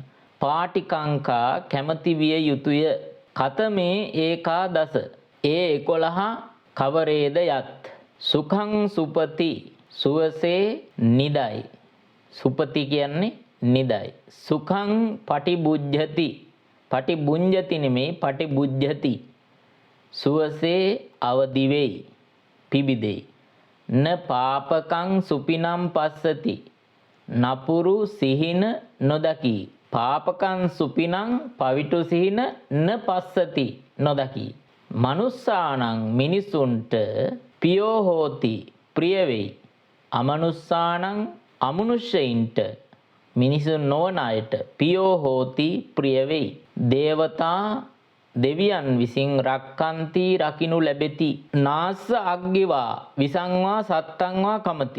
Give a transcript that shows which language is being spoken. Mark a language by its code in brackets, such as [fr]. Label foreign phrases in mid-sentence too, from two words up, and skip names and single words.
[pi] පාටිකංකා [si] කැමති විය යුතුය [pi] කතමේ ඒකාදස ඒ 11 කවරේද යත් සුඛං සුපති [si] සුවසේ නිදයි [pi] සුපති [si] කියන්නේ නිදයි [pi] සුඛං පටිබුද්ධති පටිබුඤ්ජති නෙමේ පටිබුද්ධති [si] සුවසේ අවදි වෙයි පිබිදෙයි [pi] න පාපකං සුපිනම් පස්සති [si] නපුරු සිහින නොදකි [pi] පාපකං සුපිනම් [si] පවිටු සිහින [pi] න පස්සති [si] නොදකි මනුස්සානං මිනිසුන්ට [pi] පියෝ හෝති [si] ප්‍රිය වෙයි අමනුස්සානං අමනුෂ්‍යයින්ට මිනිසුන් නොවන අයට [pi] පියෝ හෝති [si] ප්‍රිය වෙයි දේවතා දෙවියන් විසින් රක්කන්ති රකින්නු ලැබෙති [pi] නාස්ස අග්ගිවා විසංවා සත්තංවා කමති.